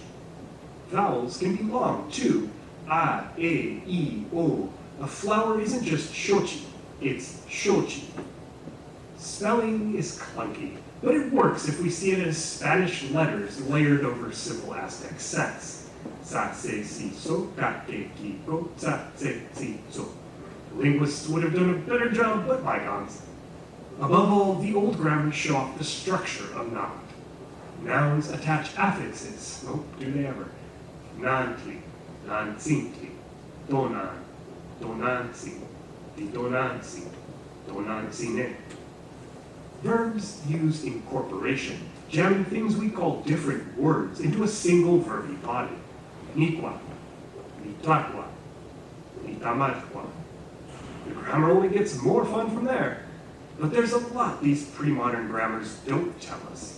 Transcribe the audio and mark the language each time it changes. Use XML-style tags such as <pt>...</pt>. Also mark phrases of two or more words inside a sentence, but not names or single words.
<en>Vowels can be long, too. A, e, I, o. A flower isn't just xochi, it's xochi. Spelling is clunky, but it works if we see it as Spanish letters layered over simple Aztec sets. Sa, se, si, so, ka, ke, ki, ko, sa, se, si, so. Linguists would have done a better job, but bygones. Above all, the old grammars show off the structure of náhuatl. Nouns attach affixes. Oh, do they ever?</en> <nah>Nantli, nantintli, donan, donansi. titonansi, tonansine.</nah> <en>Verbs use incorporation, jamming things we call different words into a single verby body.</en> <nah>Niqua, nitlatwa, nitamatqua.</nah> <en>The grammar only gets more fun from there. But there's a lot these pre-modern grammars don't tell us.</en>